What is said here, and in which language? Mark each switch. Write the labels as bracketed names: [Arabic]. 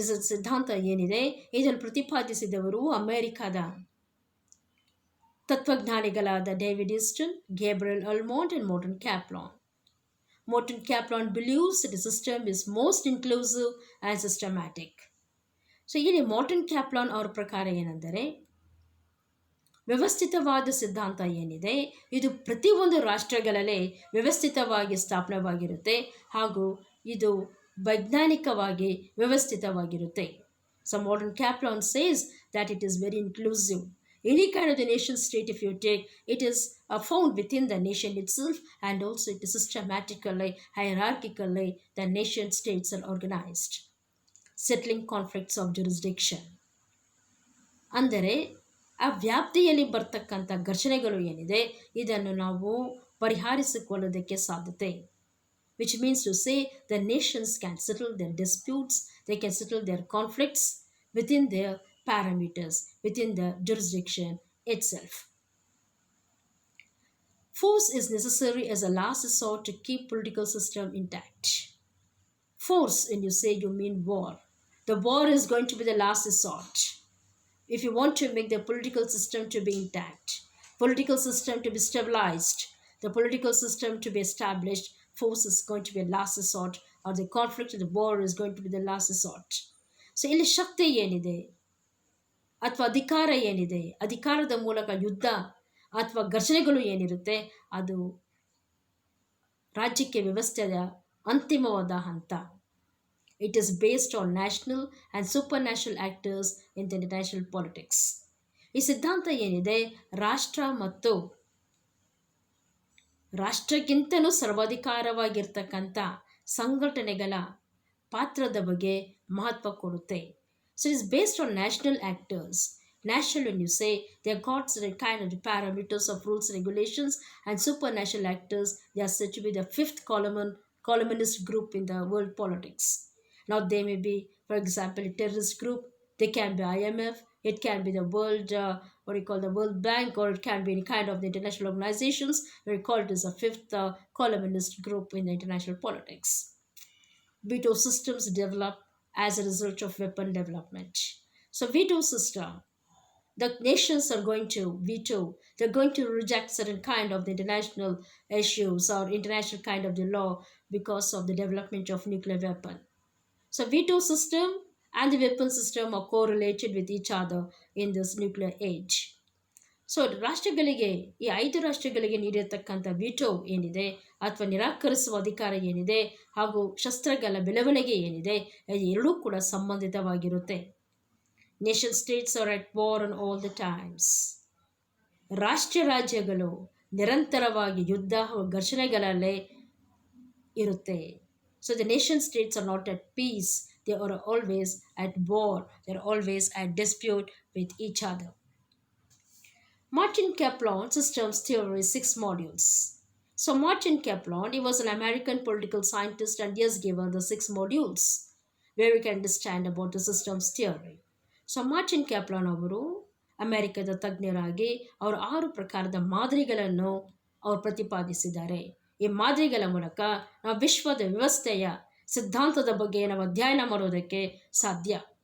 [Kannada] ಸಿದ್ಧಾಂತ ಏನಿದೆ ಇದನ್ನು ಪ್ರತಿಪಾದಿಸಿದವರು ಅಮೆರಿಕದ ತತ್ವಜ್ಞಾನಿಗಳಾದ David Easton, Gabriel ಅಲ್ಮೋಂಟ್ and Martin Kaplan. [English] Martin Kaplan believes that the system is most inclusive and systematic. [Kannada] So ಇಲ್ಲಿ Martin ಕ್ಯಾಪ್ಲಾನ್ ಅವರ ಪ್ರಕಾರ ಏನೆಂದರೆ, ವ್ಯವಸ್ಥಿತವಾದ ಸಿದ್ಧಾಂತ ಏನಿದೆ ಇದು ಪ್ರತಿಯೊಂದು ರಾಷ್ಟ್ರಗಳಲ್ಲೇ ವ್ಯವಸ್ಥಿತವಾಗಿ ಸ್ಥಾಪನೆವಾಗಿರುತ್ತೆ ಹಾಗೂ ಇದು ವೈಜ್ಞಾನಿಕವಾಗಿ ವ್ಯವಸ್ಥಿತವಾಗಿರುತ್ತೆ. [English] So Martin Kaplan says that it is very inclusive. Any kind of the nation state, if you take, it is found within the nation itself, and also it is systematically, hierarchically, the nation states are organized, settling conflicts of jurisdiction. [Kannada] ಅಂದರೆ ಆ ವ್ಯಾಪ್ತಿಯಲ್ಲಿ ಬರ್ತಕ್ಕಂಥ ಘರ್ಷಣೆಗಳು ಏನಿದೆ ಇದನ್ನು ನಾವು ಪರಿಹರಿಸಿಕೊಳ್ಳೋದಕ್ಕೆ ಸಾಧ್ಯತೆ. [English] Which means to say the nations can settle their disputes, they can settle their conflicts within their parameters, within the jurisdiction itself. Force is necessary as a last resort to keep political system intact. Force, when you say, you mean war. The war is going to be the last resort. If you want to make the political system to be intact, political system to be stabilized, the political system to be established, force is going to be a last resort, or the conflict of the war is going to be the last resort. [Kannada] So ಇಲ್ಲಿ ಶಕ್ತಿ ಏನಿದೆ ಅಥವಾ ಅಧಿಕಾರ ಏನಿದೆ, ಅಧಿಕಾರದ ಮೂಲಕ ಯುದ್ಧ ಅಥವಾ ಘರ್ಷಣೆಗಳು ಏನಿರುತ್ತೆ ಅದು ರಾಜ್ಯಕ್ಕೆ ವ್ಯವಸ್ಥೆಯ ಅಂತಿಮವಾದ ಹಂತ. [English] It is based on national and supranational actors in the international politics. [Kannada] ಈ ಸಿದ್ಧಾಂತ ಏನಿದೆ ರಾಷ್ಟ್ರ ಮತ್ತು ರಾಷ್ಟ್ರಕ್ಕಿಂತಲೂ ಸರ್ವಾಧಿಕಾರವಾಗಿರ್ತಕ್ಕಂಥ ಸಂಘಟನೆಗಳ ಪಾತ್ರದ ಬಗ್ಗೆ ಮಹತ್ವ ಕೊಡುತ್ತೆ. [English] So it's based on national actors. National, when you say, they have got the kind of the parameters of rules, regulations, and supranational actors, they are said to be the 5th columnist group in the world politics. Now they may be, for example, a terrorist group, they can be IMF, it can be the world, the World Bank, or it can be any kind of the international organizations. We call it as a 5th columnist group in the international politics. Veto systems develop as a result of weapon development. So veto system, the nations are going to veto, they're going to reject certain kind of the international issues or international kind of the law because of the development of nuclear weapon. So veto system and the weapon system are correlated with each other in this nuclear age. [Kannada] So ರಾಷ್ಟ್ರಗಳಿಗೆ ಈ 5 ರಾಷ್ಟ್ರಗಳಿಗೆ ನೀಡಿರತಕ್ಕಂಥ veto ಏನಿದೆ ಅಥವಾ ನಿರಾಕರಿಸುವ ಅಧಿಕಾರ ಏನಿದೆ ಹಾಗೂ ಶಸ್ತ್ರಗಳ ಬೆಳವಣಿಗೆ ಏನಿದೆ ಇದು ಎರಡೂ ಕೂಡ ಸಂಬಂಧಿತವಾಗಿರುತ್ತೆ. [English] Nation states are at war on all the times. [Kannada] ರಾಜ್ಯಗಳು ನಿರಂತರವಾಗಿ ಯುದ್ಧ ಹಾಗೂ ಘರ್ಷಣೆಗಳಲ್ಲೇ ಇರುತ್ತೆ. [English] So the nation states are not at peace, they are always at war, they are always at dispute with each other. Martin Kaplan systems theory 6 modules. So Martin Kaplan, he was an American political scientist and he has given the 6 modules where we can understand about the systems theory. [Kannada] So Martin Kaplan ಅವರು ಅಮೆರಿಕದ ತಜ್ಞರಾಗಿ ಅವರು 6 ಪ್ರಕಾರದ ಮಾದರಿಗಳನ್ನು ಅವರು ಪ್ರತಿಪಾದಿಸಿದ್ದಾರೆ. ಈ ಮಾದರಿಗಳ ಮೂಲಕ ನಾವು ವಿಶ್ವದ ವ್ಯವಸ್ಥೆಯ ಸಿದ್ಧಾಂತದ ಬಗ್ಗೆ ನಾವು ಅಧ್ಯಯನ ಮಾಡೋದಕ್ಕೆ ಸಾಧ್ಯ.